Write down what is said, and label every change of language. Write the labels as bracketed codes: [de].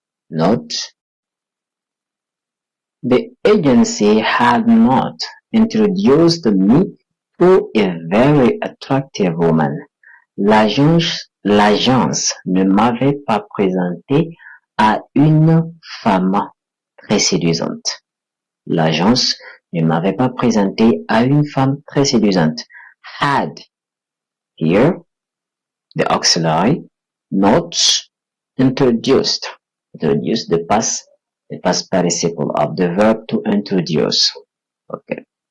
[en] Not. The agency had not introduced me to a very attractive woman. [fr] L'agence ne m'avait pas présenté à une femme très séduisante. L'agence ne m'avait pas présenté à une femme très séduisante. [en] Had. Here, the auxiliary, not introduced. Introduce the past participle of the verb to introduce. Okay.